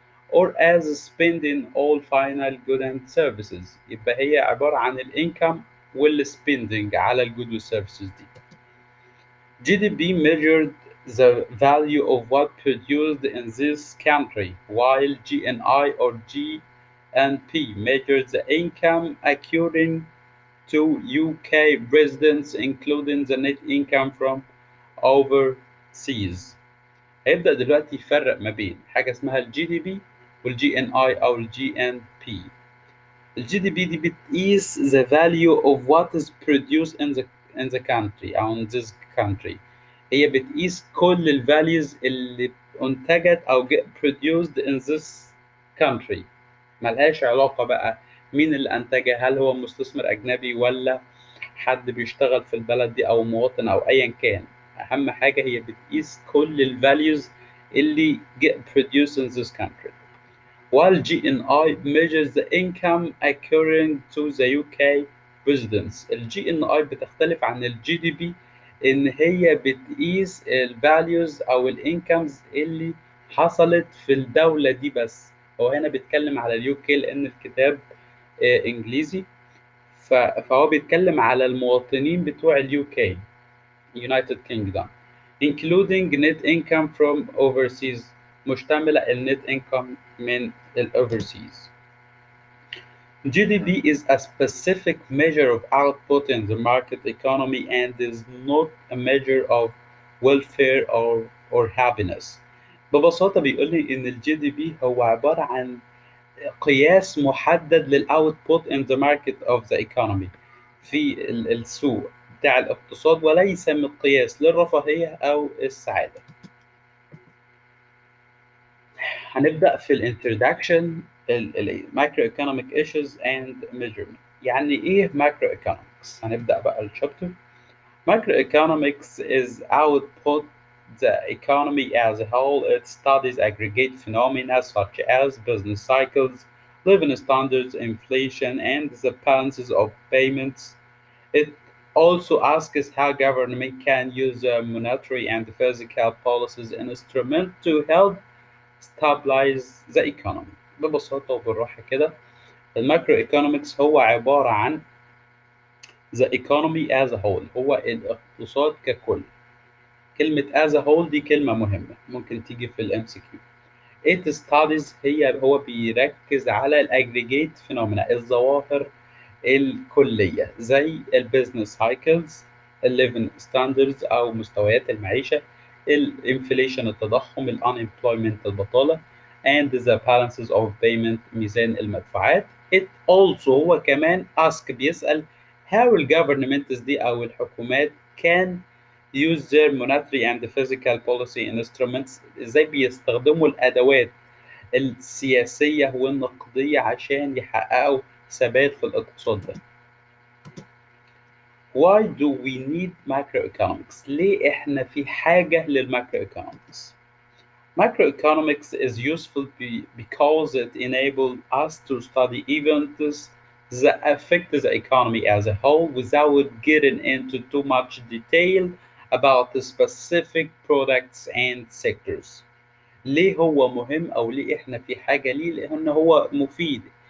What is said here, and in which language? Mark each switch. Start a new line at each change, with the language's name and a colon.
English: or as spending all final goods and services.
Arabic: يبقى هي عبارة عن الانكم والspending على الجود والسيرفيسز دي.
English: GDP measured the value of what produced in this country, while GNI or GNP measures the income accruing to UK residents, including the net income from overseas.
Arabic: هيبدأ دلوقتي يفرق ما بين حاجة اسمها الجي دي بي والجي ان اي او الجي ان بي. الجي دي بي دي بتقيس
English: the value of what is produced in the country أو in this country.
Arabic: هي بتقيس كل ال values اللي انتجت أو
English: get produced in this country.
Arabic: ملهاش علاقة بقى مين اللي أنتجها، هل هو مستثمر أجنبي ولا حد بيشتغل في البلد دي أو مواطن أو أيا كان. أهم حاجة هي بتقيس كل ال values اللي
English: get produced in this country. While GNI measures the income accruing to the UK residents.
Arabic: ال GNI بتختلف عن ال GDP إن هي بتقيس ال values أو ال incomes اللي حصلت في الدولة دي بس. هو هنا بيتكلم على ال UK لأن الكتاب إنجليزي، فهو بيتكلم على المواطنين بتوع ال UK
English: United Kingdom including net income from overseas،
Arabic: مشتملة النت income من ال overseas.
English: GDP is a specific measure of output in the market economy and is not a measure of welfare or happiness.
Arabic: ببساطة بيقول لي إن ال GDP هو عبارة عن قياس محدد للأوتبوت
English: in the market of the economy،
Arabic: في السوق بتاع الاقتصاد، وليس مقياس للرفاهية أو السعادة. هنبدأ في
English: الانترودكشن macroeconomic issues and measurement.
Arabic: يعني إيه macroeconomics؟ هنبدأ بقى الشابتر.
English: Macroeconomics is output the economy as a whole. It studies aggregate phenomena such as business cycles, living standards, inflation, and the balances of payments. It also asks how government can use monetary and fiscal policies and instruments to help stabilize the economy.
Arabic: ببساطة وبالراحة كده، الماكرو ايكونومكس هو عبارة عن
English: the economy as a whole،
Arabic: هو الاقتصاد ككل. كلمة
English: as a whole
Arabic: دي كلمة مهمة ممكن تيجي في الام سي كيو.
English: It studies
Arabic: هو بيركز على الاجريجيت فينومينا، الظواهر الكلية زي البيزنس سايكلز، الليفنج ستاندردز أو مستويات المعيشة، الانفليشن التضخم، الانemployment البطالة،
English: and the balances of payment
Arabic: ميزان المدفوعات.
English: It also
Arabic: هو كمان بيسأل how الجفرمنتس دي أو الحكومات
English: can use their monetary and physical policy instruments،
Arabic: ازاي بيستخدموا الأدوات السياسية والنقدية عشان يحققوا ثبات في الاقتصاد ده.
English: Why do we need macroeconomics؟
Arabic: ليه احنا في حاجة للماكروeconomics؟
English: Macroeconomics is useful because it enables us to study events that affect the economy as a whole without getting into too much detail about the specific products and sectors.
Arabic: ليه هو مهم أو ليه إحنا في حاجة ليه؟ لأن هو مفيد.